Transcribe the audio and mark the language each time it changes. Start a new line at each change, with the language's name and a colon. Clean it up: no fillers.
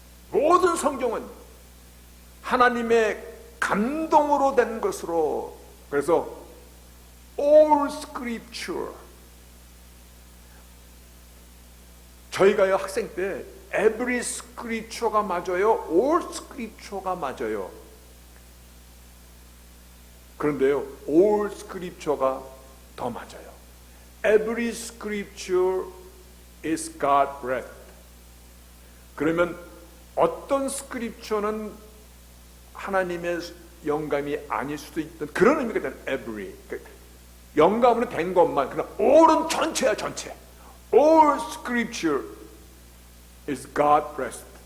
Korean: 모든 성경은 하나님의 감동으로 된 것으로, 그래서
English: all scripture,
Korean: 저희가요 학생 때
English: every scripture
Korean: 가 맞아요?
English: all scripture
Korean: 가 맞아요? 그런데요,
English: all scripture
Korean: 가 더 맞아요.
English: Every scripture is God breathed.
Korean: 그러면 어떤 스크립처는 하나님의 영감이 아닐 수도 있던 그런 의미가 되는 every. 영감으로 된 것만, 그러나 all은 전체야, 전체.
English: All scripture is God breathed.